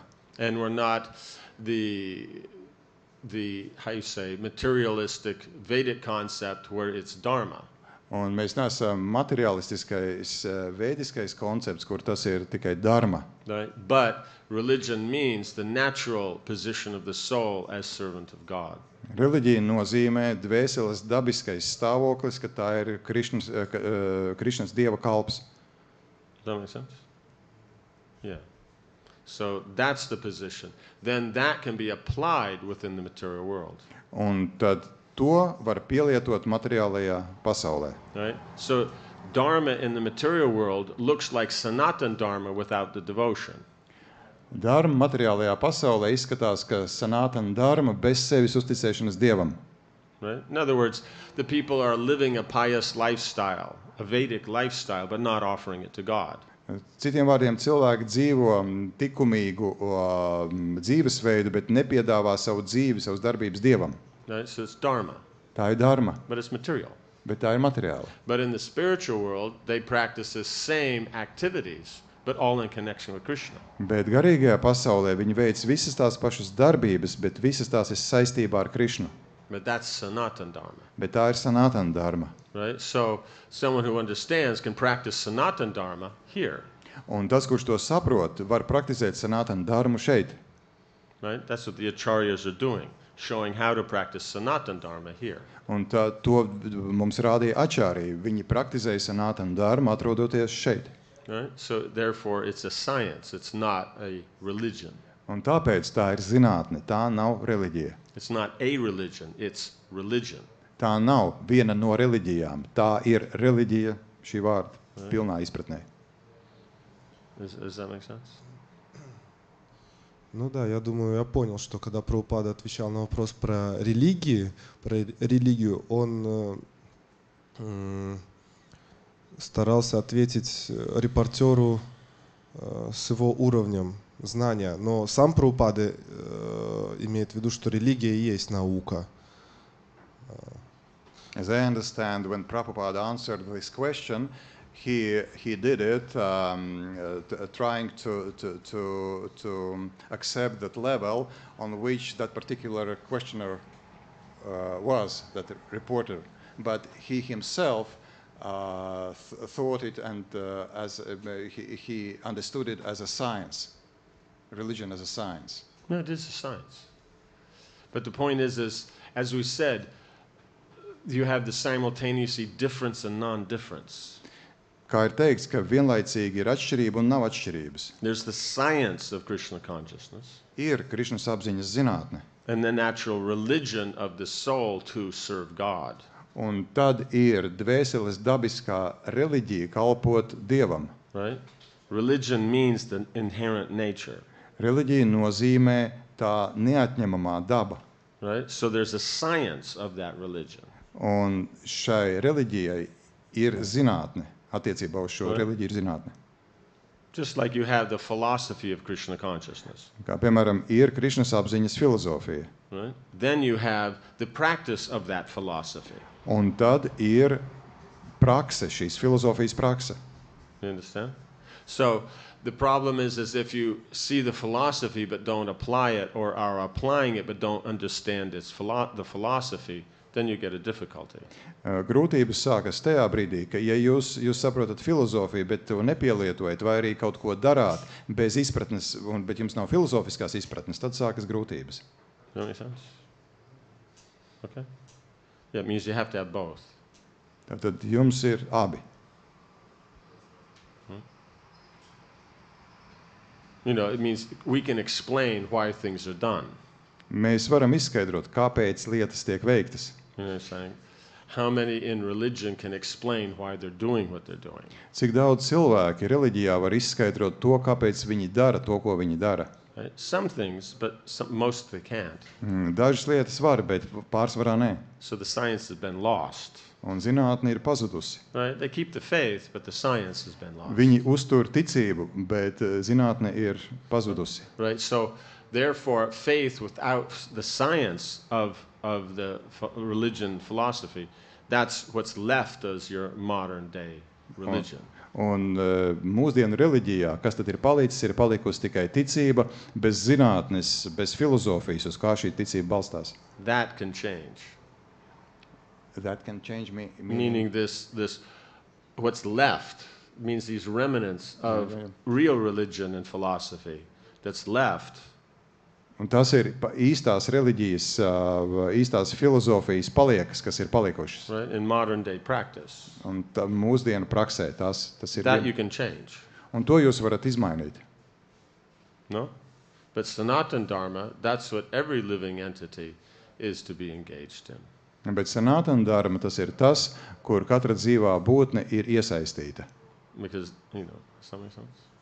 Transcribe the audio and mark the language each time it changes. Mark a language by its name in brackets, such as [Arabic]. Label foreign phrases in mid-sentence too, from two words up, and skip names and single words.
[English] And we're not the how you say, materialistic Vedic concept where it's dharma. [Latvian] Un mēs neesam materialistiskais, vēdiskais koncepts, kur tas ir tikai dharma. [English] Right? But religion means the natural position of the soul as servant of God. [Latvian] Reliģija nozīmē dvēseles dabiskais stāvoklis, ka tā ir Krišnas dieva kalps. [English] Does that make sense? Yeah. So that's the position. Then that can be applied within the material world. [Latvian] Un tad to var pielietot materiālajā pasaulē. [English] Right? So dharma in the material world looks like [Sanskrit] Sanatan dharma [English] without the devotion. [Latvian] Dharma materiālajā pasaulē izskatās, ka [Sanskrit] sanātana dharma [Latvian] bez sevis uzticēšanas dievam. [English] Right? In other words, the people are living a pious lifestyle, a Vedic lifestyle, but not offering it to God. [Latvian] Citiem vārdiem, cilvēki dzīvo likumīgu dzīvesveidu, bet nepiedāvā savu dzīvi, savas darbības dievam. [English] Right? So it's dharma. [Latvian] Tā ir dharma, [English] But it's material. [Latvian] bet tā ir materiāla. [English] But in the spiritual world, they practice the same activities, but all in connection with Krishna. [Latvian] Bet garīgajā pasaulē viņi veic visas tās pašas darbības, bet visas tās ir saistībā ar Krišnu. [English] But that's [Sanskrit] Sanatan dharma. [Latvian] Bet tā ir [Sanskrit] sanātana dharma. [English] Right? So someone who understands can practice [Sanskrit] Sanatan dharma [English] here. [Latvian] Un tas, kurš to saprot, var praktizēt [Sanskrit] sanātana dharmu [Latvian] šeit. [English] Right? That's what the acharyas are doing, showing how to practice [Sanskrit] Sanatan dharma [English] here. [Latvian] Un to mums rādīja ačārī. Viņi praktizēja [Sanskrit] sanātana dharmu, [Latvian] atrodoties šeit. [English] Right? So therefore it's a science, it's not a religion. [Latvian] Un tāpēc tā ir zinātne, tā nav reliģija. [English] It's not a religion, it's religion. [Latvian] Tā nav viena no reliģijām. Tā ir reliģija šī vārda pilnā izpratnē. [English] Does that make sense? [Russian] Ну да, я думаю, я понял, что когда Прабхупада отвечал на вопрос про религию, он старался ответить репортеру с его уровнем знания. Но сам Прабхупада имеет в виду, что религия и есть наука. [English] As I understand, when Prabhupada answered this question, he did it trying to accept that level on which that particular questioner was, that reporter. But he himself thought it and as he understood it as a science, religion as a science. No, it is a science. But the point is, as we said, you have the simultaneously difference and non-difference. [Latvian] Kā ir teikts, ka vienlaicīgi ir atšķirība un nav atšķirības. [English] There's the science of Krishna consciousness. [Latvian] Ir Krišnas apziņas zinātne. [English] And the natural religion of the soul to serve God. [Latvian] Un tad ir dvēseles dabiskā reliģija kalpot Dievam. [English] Right? Religion means the inherent nature. [Latvian] Reliģija nozīmē tā neatņemamā daba. [English] Right? So there's a science of that religion. [Latvian] Un šai reliģijai ir zinātne. Attiecībā uz šo reliģiju ir zinātne. [English] Just like you have the philosophy of Krishna consciousness. [Latvian] Kā piemēram ir Krišnas apziņas filozofija. [English] Right? Then you have the practice of that philosophy. [Latvian] Un tad ir prakse, šīs filozofijas prakse. [English] You understand? So the problem is if you see the philosophy but don't apply it, or are applying it but don't understand the philosophy, then you get a difficulty. [Latvian] Grūtības sākas tajā brīdī, ka ja jūs saprotat filozofiju, bet to nepielietojat, vai arī kaut ko darāt bez izpratnes, bet jums nav filozofiskās izpratnes, tad sākas grūtības. [English] Does that make sense? Okay. Yeah, it means you have to have both. [Latvian] Tad jums ir abi. [English] You know, it means we can explain why things are done. [Latvian] Mēs varam izskaidrot, kāpēc lietas tiek veiktas. [English] You know what I'm saying? How many in religion can explain why they're doing what they're doing? [Latvian] Cik daudz cilvēki reliģijā var izskaidrot to, kāpēc viņi dara to, ko viņi dara. [English] Right? Some things, but most they can't. [Latvian] Dažas lietas var, bet pārsvarā nē. [English] So the science has been lost. [Latvian] Un zinātne ir pazudusi. [English] Right? They keep the faith, but the science has been lost. [Latvian] Viņi uztur ticību, bet zinātne ir pazudusi. [English] Right? So therefore, faith without the science of the religion philosophy, that's what's left as your modern day religion. [Latvian] Un mūsdienu reliģijā, kas tad ir palicis, ir palikusi tikai ticība, bez zinātnes, bez filozofijas, uz kā šī ticība balstās. [English] That can change. That can change Meaning this what's left means these remnants of real religion and philosophy that's left. [Latvian] Un tas ir īstās reliģijas, īstās filozofijas paliekas, kas ir palikušas. [English] Right? In modern day practice. [Latvian] Un mūsdienu praksē tas ir. [English] That you can change. [Latvian] Un to jūs varat izmainīt. [English] No? But [Sanskrit] Sanatana Dharma, [English] that's what every living entity is to be engaged in. [Latvian] Bet [Sanskrit] Sanatana Dharma [Latvian] tas ir tas, kur katra dzīvā būtne ir iesaistīta. [English] Because, does that make sense?